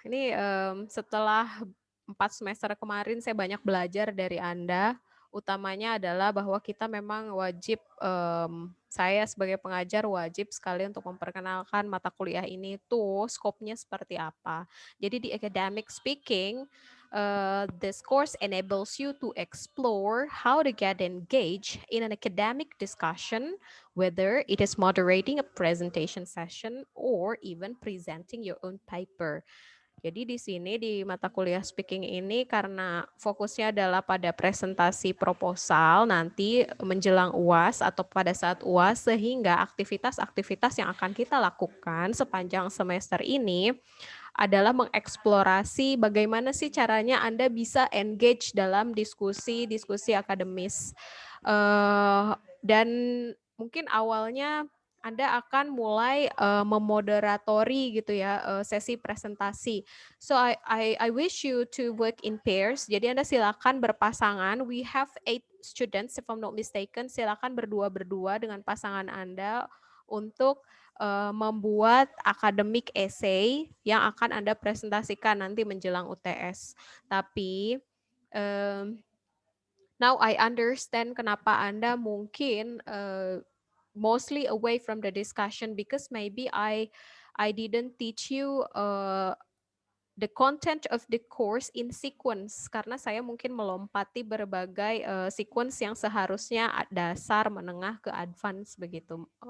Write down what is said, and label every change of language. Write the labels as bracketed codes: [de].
[id] Ini setelah 4 semester kemarin saya banyak belajar dari Anda utamanya adalah bahwa kita memang wajib, saya sebagai pengajar wajib sekali untuk memperkenalkan mata kuliah ini tuh skopnya seperti apa. Jadi di [en] academic speaking, this course enables you to explore how to get engaged in an academic discussion, whether it is moderating a presentation session or even presenting your own paper. [id] Jadi di sini di mata kuliah speaking ini karena fokusnya adalah pada presentasi proposal nanti menjelang UAS atau pada saat UAS, sehingga aktivitas-aktivitas yang akan kita lakukan sepanjang semester ini adalah mengeksplorasi bagaimana sih caranya Anda bisa engage dalam diskusi-diskusi akademis. Dan mungkin awalnya Anda akan mulai memoderatori gitu ya sesi presentasi. [en] So I wish you to work in pairs. [id] Jadi Anda silakan berpasangan. [en] We have 8 students if I'm not mistaken. [id] Silakan berdua-berdua dengan pasangan Anda untuk membuat akademik essay yang akan Anda presentasikan nanti menjelang UTS. Tapi [en] now I understand [id] kenapa Anda mungkin [en] mostly away from the discussion because maybe I didn't teach you the content of the course in sequence, [id] karena saya mungkin melompati berbagai sequence yang seharusnya dasar, menengah ke advance begitu.